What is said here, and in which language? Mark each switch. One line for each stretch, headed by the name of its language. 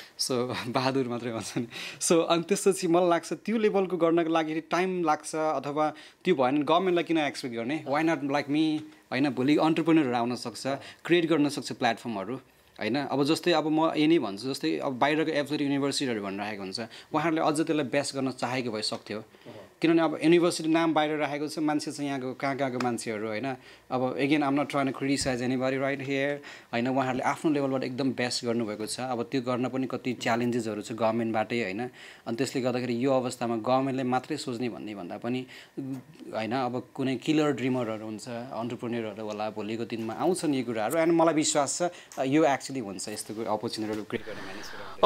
Nepali: So Bahadur मात्रै हुन्छ नि। सो अनि त्यसपछि मलाई लाग्छ त्यो लेभलको गर्नको लागि टाइम लाग्छ, अथवा त्यो भएन गभर्मेन्टलाई किन एक्सपेक्ट गर्ने,
English: why not like me
Nepali: होइन। भोलि अन्टरप्रेनरहरू आउन सक्छ, क्रिएट गर्न सक्छ प्लेटफर्महरू होइन। अब जस्तै अब म यही नै भन्छु, जस्तै अब बाहिरको एब्सोल्युट युनिभर्सिटीहरू भनिरहेको हुन्छ, उहाँहरूले अझ त्यसलाई बेस्ट गर्न चाहेको भए सक्थ्यो। किनभने अब युनिभर्सिटी नाम बाहिर राखेको छ, मान्छे चाहिँ यहाँको कहाँको मान्छेहरू होइन।
English: अब again I'm not trying to criticize anybody right here होइन।
Nepali: उहाँहरूले आफ्नो लेभलबाट एकदम बेस्ट गर्नुभएको छ। अब त्यो गर्न पनि कति च्यालेन्जेसहरू छ गभर्मेन्टबाटै होइन। अनि त्यसले गर्दाखेरि यो अवस्थामा गभर्मेन्टले मात्रै सोच्ने भन्दा पनि होइन, अब कुनै किलर ड्रिमरहरू हुन्छ, अन्टरप्रेन्योरहरू होला, भोलिको दिनमा आउँछन् यो कुराहरू। एन्ड मलाई विश्वास छ यो एक्चुअली हुन्छ यस्तो अपर्च्युनिटीहरू क्रिएट गर्ने मानिसहरू।